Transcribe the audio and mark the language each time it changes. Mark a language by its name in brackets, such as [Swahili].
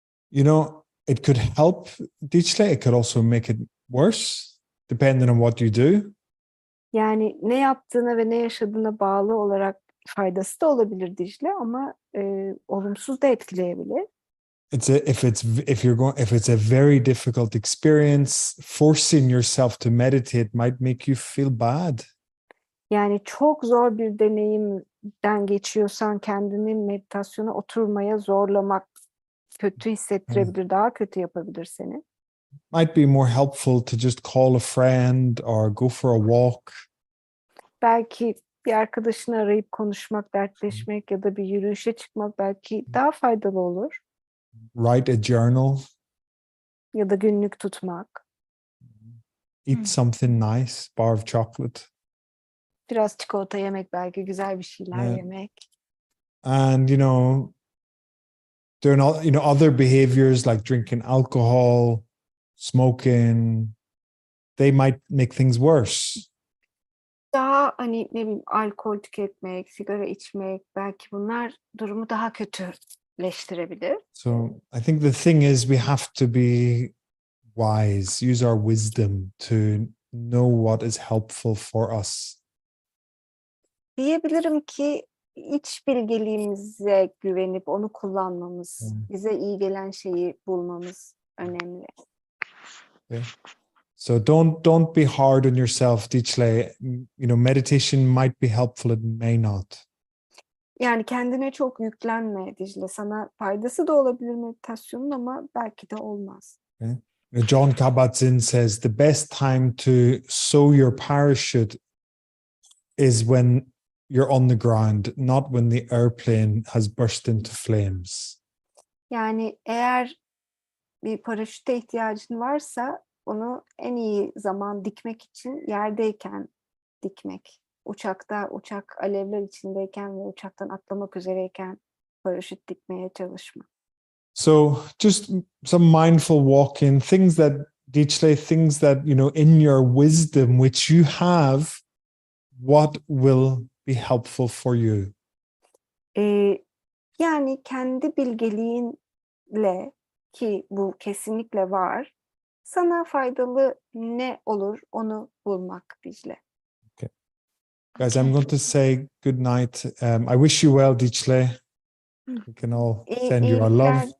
[English] You know, it could help Dicle. It could also make it worse, depending on what you do. [Turkish] Yani ne yaptığına ve ne yaşadığına bağlı olarak faydası da olabilir Dicle, ama olumsuz da etkileyebilir. [English] If it's a very difficult experience, forcing yourself to meditate might make you feel bad. [Turkish] Yani çok zor bir deneyimden geçiyorsan kendini meditasyona oturmaya zorlamak kötü hissettirebilir, daha kötü yapabilir seni. [English] Might be more helpful to just call a friend or go for a walk. [Turkish] Belki bir arkadaşını arayıp konuşmak, dertleşmek ya da bir yürüyüşe çıkmak belki daha faydalı olur. [English] Write a journal. [Turkish] Ya da günlük tutmak. [English] Eat something nice, bar of chocolate. [Turkish] Biraz çikolata yemek, belki güzel bir şeyler yemek. [English] And doing other behaviors like drinking alcohol, smoking, they might make things worse. [Turkish] Daha ne bileyim, alkol tüketmek, sigara içmek, belki bunlar durumu daha kötüleştirebilir. [English] So I think the thing is, we have to be wise, use our wisdom to know what is helpful for us. [Turkish] Diyebilirim ki iç bilgeliğimize güvenip onu kullanmamız, bize iyi gelen şeyi bulmamız önemli. [English] Okay. So don't be hard on yourself, Dicle. Meditation might be helpful, it may not. [Turkish] Yani kendine çok yüklenme Dicle. Sana faydası da olabilir meditasyonun ama belki de olmaz. [English] Okay. John Kabat-Zinn says the best time to sow your parachute is when you're on the ground, not when the airplane has burst into flames. [Turkish] Yani eğer bir paraşüte ihtiyacın varsa onu en iyi zaman dikmek için yerdeyken dikmek. Uçak alevler içindeyken ve uçaktan atlamak üzereyken paraşüt dikmeye çalışma. [English] So just some mindful walking, things that in your wisdom, which you have, what will be helpful for you? [Turkish] Yani kendi bilgeliğinle, ki bu kesinlikle var, sana faydalı ne olur onu bulmak Dicle. [English] Okay. Guys, I'm going to say good night. I wish you well, Dicle. We can all send you our love.